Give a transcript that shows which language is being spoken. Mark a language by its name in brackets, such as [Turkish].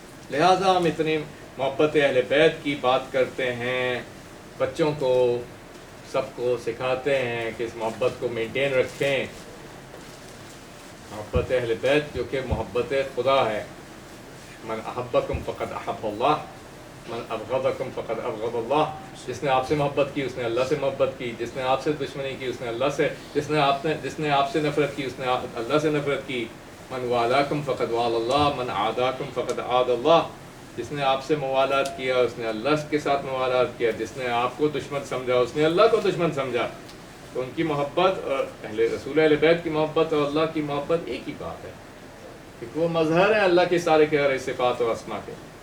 [Urdu] لہٰذا ہم اتنی محبت اہل بیت کی بات کرتے ہیں، بچوں کو سب کو سکھاتے ہیں کہ اس محبت کو مینٹین رکھیں. محبت اہل بیت جو کہ محبت خدا ہے. [Arabic] من احبکم فقد احب اللہ، من ابغضکم فقد ابغض اللہ. [Urdu] جس نے آپ سے محبت کی اس نے اللہ سے محبت کی، جس نے آپ سے دشمنی کی اس نے اللہ سے، جس نے آپ سے نفرت کی اس نے اللہ سے نفرت کی. [Arabic] من والاکم فقد وال اللہ، من عاداکم فقد عاد اللہ. [Urdu] جس نے آپ سے موالات کیا اس نے اللہ کے ساتھ موالات کیا، جس نے آپ کو دشمن سمجھا اس نے اللہ کو دشمن سمجھا. تو ان کی محبت اور رسول اہل بیت کی محبت اور اللہ کی محبت ایک ہی بات ہے، کیونکہ وہ مظہر ہیں اللہ کے سارے کے سارے صفات و اسما کے.